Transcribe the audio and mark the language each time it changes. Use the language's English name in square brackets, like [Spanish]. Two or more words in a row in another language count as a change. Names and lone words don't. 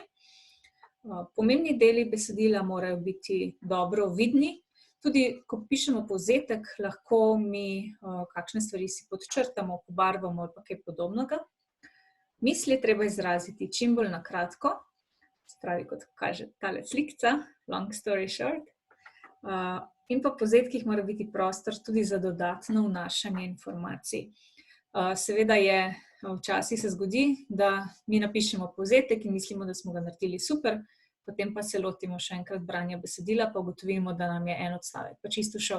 [Slovenian] Pomembni deli besedila morajo biti dobro vidni. Tudi, ko pišemo povzetek, lahko mi kakšne stvari si podčrtamo, pobarvamo ali pa kaj podobnega. Misli je treba izraziti čim bolj na kratko, se pravi, kot kaže tale slikca, [English] long story short. [Slovenian] In pa v povzetkih mora biti prostor tudi za dodatno vnašanje informacij. Seveda včasih se zgodi, da mi napišemo povzetek in mislimo, da smo ga naredili super, potem pa se lotimo še enkrat branja besedila, pa ugotovimo, da nam je en odstavek pa čisto šel.